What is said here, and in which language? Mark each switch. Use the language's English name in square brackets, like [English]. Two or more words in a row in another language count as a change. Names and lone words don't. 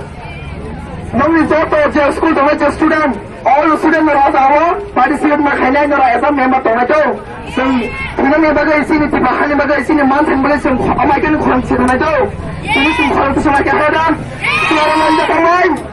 [Bodo] नंगौ जत' जे स्कुल दंनाय जे स्टुडेन्ट [English] all student are also participate [Bodo] ma khainai nora [English] as a member [Bodo] tongai to जों फिल्मनि बागै एसेनि बाहानि बागै एसेनि मान थांबोले जों अमायगोन खनसे थांनाय तो बिनि सिम खरं समा केहदा सुरा लांजा थांबाय